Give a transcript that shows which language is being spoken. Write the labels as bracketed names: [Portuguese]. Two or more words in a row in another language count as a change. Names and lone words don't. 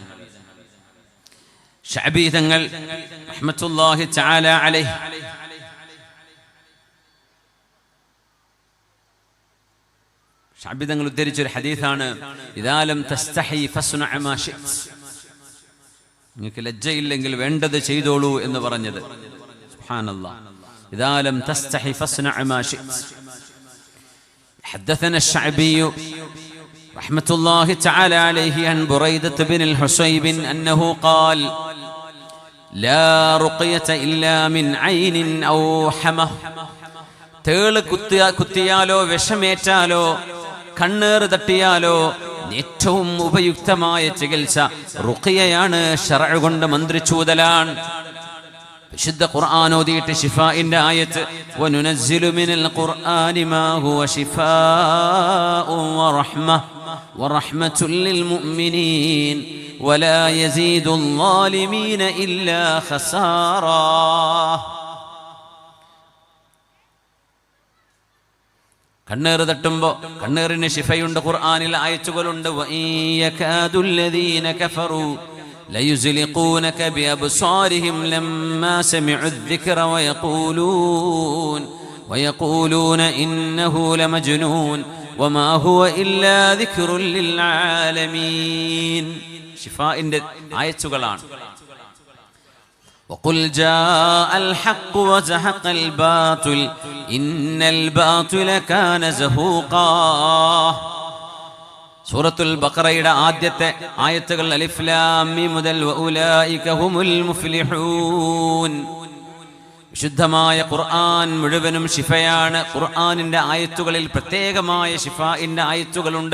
[Malayalam] ശഅബി തങ്ങൾ [Arabic] رحمة الله تعالى عليه [Malayalam] ശഅബി തങ്ങൾ ഉദ്ധരിച്ച ഒരു ഹദീസാണ്, [Arabic] إذا لم تستح فاصنع ما شئت, [Malayalam] നിങ്ങൾക്ക് ലജ്ജയില്ലെങ്കിൽ വേണ്ടത് ചെയ്തോളൂ എന്ന് പറഞ്ഞത്. [Arabic] سبحان الله. إذا لم تستح فاصنع ما شئت. حدثنا الشعبي رحمة الله تعالى عليه عن بريدة بن الحصيب أنه قال لا رقية إلا من عين أو حمى. [Malayalam] തേള് കുത്തിയാലോ വിഷമേറ്റാലോ കണ്ണേറ് തട്ടിയാലോ ഏറ്റവും ഉപയുക്തമായ ചികിത്സ റുഖിയയാണ്, ശർഅ് കൊണ്ട് മന്ത്രിച്ചൂതലാണ്. വിശുദ്ധ ഖുർആൻ ഓതിയിട്ട് ശിഫാഇന്റെ ആയത്ത്, [Arabic] وننزل من القرآن ما هو شفاء ورحمة للمؤمنين ولا يزيد الظالمين إلا خسارا. [Malayalam] കണ്ണേറ് തട്ടുമ്പോ കണ്ണേറിന് ശിഫയുണ്ട്, ഖുർആനിൽ ആയത്തുകളുണ്ട്. [Arabic] وإن يكاد الذين كفروا ليزلقونك بأبصارهم لما سمعوا الذكر ويقولون إنه لمجنون وما هو إلا ذكر للعالمين. [Malayalam] ശിഫാഇന്റെ ആയത്തുകളാണ്. [Arabic] وقل جاء الحق وزهق الباطل إن الباطل كان زهوقا. [Malayalam] സൂറത്തുൽ ബഖറയുടെ ആദ്യത്തെ ആയത്തുകൾ [Arabic] الم [Malayalam] മുതൽ [Arabic] وأولئك هم المفلحون. [Malayalam] വിശുദ്ധമായ ഖുർആൻ മുഴുവനും ശിഫയാണ്. ഖുർആനിന്റെ ആയത്തുകളിൽ പ്രത്യേകമായ ശിഫാഇന്റെ ആയത്തുകളുണ്ട്.